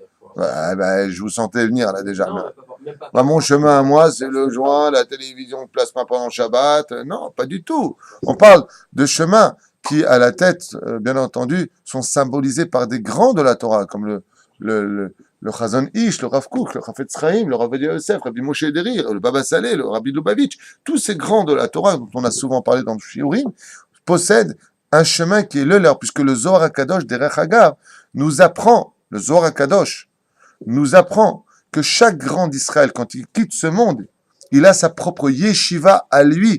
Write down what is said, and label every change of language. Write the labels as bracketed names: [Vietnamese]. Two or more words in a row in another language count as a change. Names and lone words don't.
[French] je vous sentais venir là déjà. Non, même pas. Mon chemin à moi, c'est le joint, la télévision, le plasma pendant Shabbat. Non, pas du tout. On parle de chemins qui, à la tête, bien entendu, sont symbolisés par des grands de la Torah, comme le Chazon Ish, le Rav Kook, le Chafetz Chaim, le Rav Ovadia Yosef, Rabbi Moshe Derir, le Baba Saleh, le Rabbi Lubavitch, tous ces grands de la Torah, dont on a souvent parlé dans le Shiurim, possèdent un chemin qui est le leur, puisque le Zohar HaKadosh [Hebrew] דרך אגב [French] nous apprend, le Zohar HaKadosh nous apprend que chaque grand d'Israël, quand il quitte ce monde, il a sa propre yeshiva à lui.